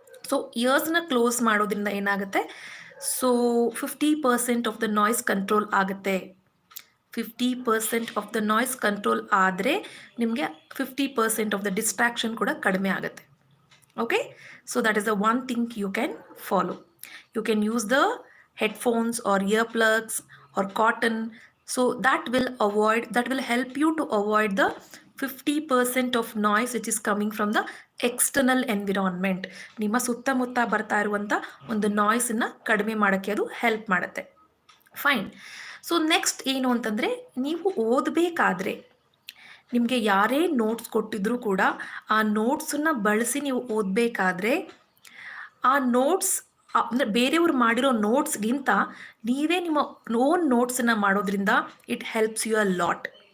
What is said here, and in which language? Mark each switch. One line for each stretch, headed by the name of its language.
Kannada: So ಇಯರ್ಸ್ನ close ಮಾಡೋದ್ರಿಂದ ಏನಾಗುತ್ತೆ, so 50% of the noise control ಆಗುತ್ತೆ. 50% ಆಫ್ ದ ನಾಯ್ಸ್ ಕಂಟ್ರೋಲ್ ಆದರೆ ನಿಮಗೆ 50% ಆಫ್ ದ ಡಿಸ್ಟ್ರಾಕ್ಷನ್ ಕೂಡ ಕಡಿಮೆ ಆಗುತ್ತೆ.
English: Okay, so that is the one thing you can follow. You can use the headphones or earplugs or cotton, so that will help you to avoid the 50% of noise which is coming from the external environment.
Kannada: ನಿಮ್ಮ ಸುತ್ತಮುತ್ತ ಬರ್ತಾ ಇರುವಂಥ ಒಂದು ನಾಯ್ಸನ್ನು ಕಡಿಮೆ ಮಾಡೋಕ್ಕೆ ಅದು help ಮಾಡುತ್ತೆ. Fine. So next ಏನು ಅಂತಂದರೆ, ನೀವು ಓದಬೇಕಾದ್ರೆ ನಿಮಗೆ ಯಾರೇ ನೋಟ್ಸ್ ಕೊಟ್ಟಿದ್ರೂ ಕೂಡ ಆ ನೋಟ್ಸನ್ನು ಬಳಸಿ ನೀವು ಓದಬೇಕಾದ್ರೆ ಆ ನೋಟ್ಸ್ ಅಂದರೆ ಬೇರೆಯವರು ಮಾಡಿರೋ ನೋಟ್ಸ್ಗಿಂತ ನೀವೇ ನಿಮ್ಮ ಓನ್ ನೋಟ್ಸನ್ನು ಮಾಡೋದ್ರಿಂದ
English: It helps you a lot.